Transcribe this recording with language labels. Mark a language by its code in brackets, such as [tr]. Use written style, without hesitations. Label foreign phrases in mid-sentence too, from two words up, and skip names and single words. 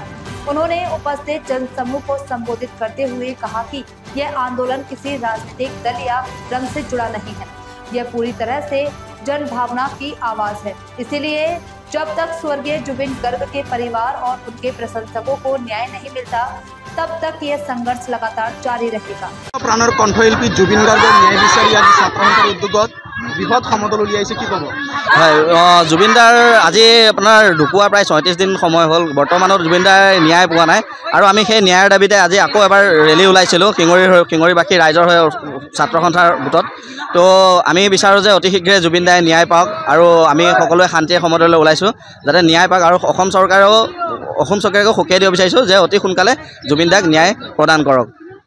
[hi] उन्होंने उपस्थित जनसमूह को संबोधित करते हुए कहा कि यह आंदोलन किसी राजनीतिक दल या रंग से जुड़ा नहीं है, यह पूरी तरह से जन भावना की आवाज है। इसीलिए जब तक स्वर्गीय जुबिन गर्ग के परिवार और उनके प्रशंसकों को न्याय नहीं मिलता, तब तक यह संघर्ष लगातार जारी रहेगा। [as] প্ৰাণৰ কণ্ঠশিল্পী জুবিন গাৰ্গৰ ন্যায় বিচাৰি আজি ছাত্ৰ উদ্যোগত বৃহৎ সমদল উলিয়াইছে কি কব? হয়, জুবিনদাৰ আজি আপোনাৰ ঢুকুৱা প্ৰায় ৩৬ দিন সময় হ'ল। বৰ্তমানত জুবিনদাৰ ন্যায় পোৱা নাই আৰু আমি সেই ন্যায়ৰ দাবীতে আজি আকৌ এবাৰ ৰেলী ওলাইছিলোঁ কিঙৰিবাসী ৰাইজৰ হৈ ছাত্ৰ সন্থাৰ গোটত। তো আমি বিচাৰোঁ যে অতি শীঘ্ৰে জুবিনদাই ন্যায় পাওক আৰু আমি সকলোৱে শান্তিৰে সমদললৈ ওলাইছোঁ যাতে ন্যায় পাওক আৰু অসম চৰকাৰেও সকীয়াই দিব বিচাৰিছোঁ যে অতি সোনকালে জুবিনদাক ন্যায় প্ৰদান কৰক।